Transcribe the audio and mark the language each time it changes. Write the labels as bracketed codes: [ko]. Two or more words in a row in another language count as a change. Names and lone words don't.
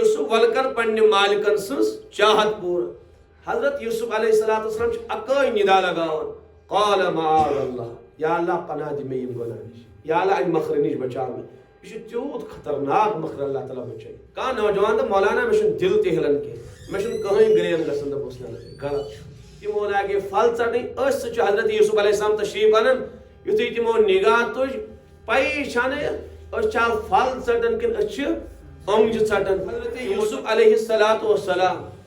[ks] ولکر پنہ مالکن سنس چاہت پور حضرت یوسف [ar] علیہ السلام [ks] اکٲے ندا لگاوان [ar] قال معاذ اللہ [ks] یا اللہ پناہ دی مےٚ یِم گۄناہ نِش یا اللہ امہِ مکرٕ نِش بچاو مےٚ یہ چھُ تیوٗت خطرناک مکر اللہ تعالیٰ بچٲے کانٛہہ نوجوان دپ مولانا مےٚ چھُنہٕ دل تہِ ہلان کینٛہہ مےٚ چھُنہٕ کٕہٕنۍ گرین گژھان دوٚپُس نہ غلط تِمو لاگے پھل ژٹٕنۍ أسۍ سۭتۍ چھُ حضرت یوسف [ar] علیہ السلام [ks] تشریف انان یُتھُے تِمو نگاہ تُج پَیی چھَنہٕ أسۍ چھا پھل ژٹان کِنہٕ أسۍ چھِ اوٚنٛگجہِ ژٹان حضرت یوسف [ar] علیہ السلام